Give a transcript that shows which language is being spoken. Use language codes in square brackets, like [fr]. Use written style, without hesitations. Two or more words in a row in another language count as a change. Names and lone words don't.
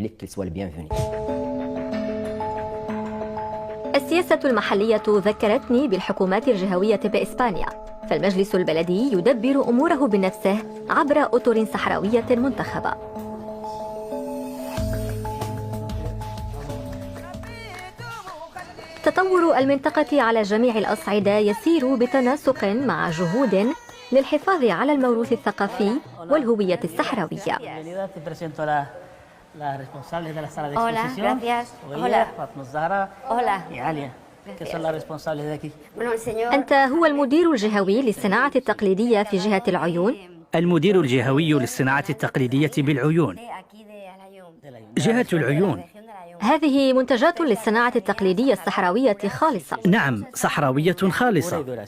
[ar] السياسة المحلية ذكرتني بالحكومات الجهوية بإسبانيا، فالمجلس البلدي يدبر أموره بنفسه عبر أطر صحراوية منتخبة. تطور المنطقة على جميع الأصعدة يسير بتناسق مع جهود للحفاظ على الموروث الثقافي والهوية الصحراوية. [es] La responsable de la sala de exposición. Hola, gracias. Hola. Fatma Zahra. Hola. Y Alia. ¿Qué son las responsables de aquí? [ar] أنت هو المدير الجهوي للصناعة التقليدية في جهة العيون؟ المدير الجهوي للصناعة التقليدية بالعيون. جهة العيون هذه منتجات للصناعة التقليدية الصحراوية خالصة. نعم، صحراوية خالصة.